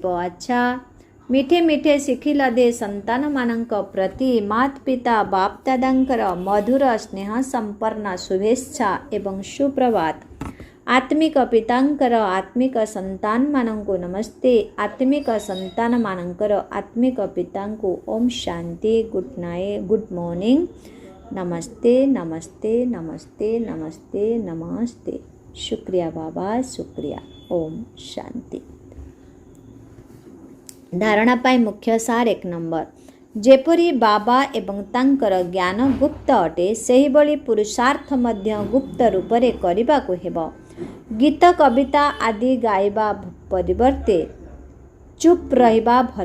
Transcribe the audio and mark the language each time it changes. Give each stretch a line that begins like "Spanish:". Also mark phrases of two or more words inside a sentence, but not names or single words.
Odia: ଆଚ୍ଛା,
Hindi: मीठे मीठे सिकील धे
Odia: ସନ୍ତାନମାନଙ୍କ ପ୍ରତି ମାତ ପିତା ବାପ ଦାଦାଙ୍କର ମଧୁର ସ୍ନେହ ସମ୍ପନ୍ନ ଶୁଭେଚ୍ଛା ଏବଂ ସୁପ୍ରଭାତ। ଆତ୍ମିକ ପିତାଙ୍କର ଆତ୍ମିକ ସନ୍ତାନମାନଙ୍କୁ ନମସ୍ତେ। ଆତ୍ମିକ ସନ୍ତାନମାନଙ୍କର ଆତ୍ମିକ ପିତାଙ୍କୁ ଓମ୍ ଶାନ୍ତି।
English: good night, good morning.
Hindi: नमस्ते नमस्ते नमस्ते नमस्ते नमस्ते। शुक्रिया बाबा, शुक्रिया। ओम शांति।
Odia: ଧାରଣା ପାଇଁ ମୁଖ୍ୟ ସାର 1 ନମ୍ବର ଯେପରି ବାବା ଏବଂ ତାଙ୍କର ଜ୍ଞାନ ଗୁପ୍ତ ଅଟେ ସେହି ବଳି ପୁରୁଷାର୍ଥ ମଧ୍ୟ ଗୁପ୍ତ ରୂପରେ କରିବାକୁ ହେବ। ଗୀତ କବିତା ଆଦି ଗାଇବା ପରିବର୍ତ୍ତେ ଚୁପ ରହିବା ଭଲ।